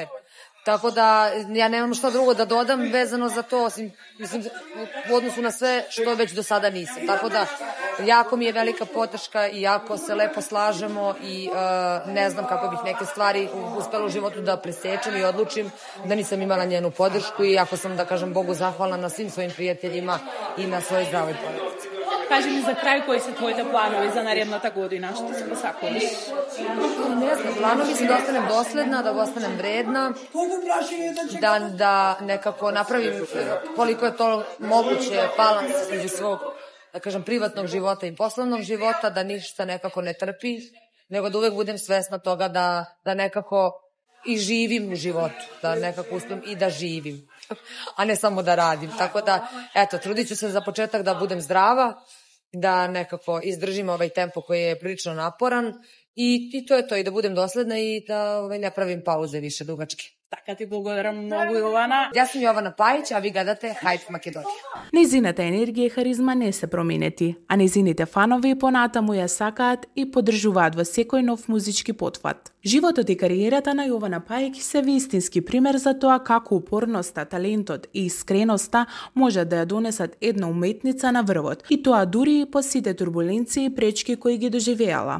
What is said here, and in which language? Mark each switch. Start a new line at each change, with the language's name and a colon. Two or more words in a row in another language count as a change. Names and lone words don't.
Serbian: Tako da ja nemam što drugo da dodam vezano za to, osim u odnosu na sve što već do sada nisam. Tako da jako mi je velika podrška i jako se lepo slažemo i ne znam kako bih neke stvari uspela u životu da presečem i odlučim da nisam imala njenu podršku i jako sam, da kažem, Bogu zahvalna na svim svojim prijateljima i na svojoj zdravoj porodici.
Macedonian: Кажи ми за крај кои се твоите планови за наредната година, што си посакуваш? Не знам, планови се да останем доследна, да останем вредна, да некако направим колико
Serbian: je to moguće balans između svog, da kažem, privatnog života i poslovnog života, da ništa nekako ne trpi, nego da uvek budem svesna toga da nekako i živim u životu, da nekako uspem i da živim, a ne samo da radim. Tako da, eto, trudit ću se za početak da budem zdrava, da nekako izdržim ovaj tempo koji je prilično naporan i to je to, i da budem dosledna i da ne pravim pauze više dugačke.
Macedonian: Така ти благодарам многу, Јована. Јас сум Јована Пајич, а ви гледате Hype Македонија. Незината енергија и харизма не се променети, а незините фанови понатаму ја сакаат и поддржуваат во секој нов музички потфат. Животот и кариерата на Јована Пајич се вистински пример за тоа како упорноста, талентот и искреноста можат да ја донесат една уметница на врвот, и тоа дури и по сите турбуленции и пречки кои ги доживеала.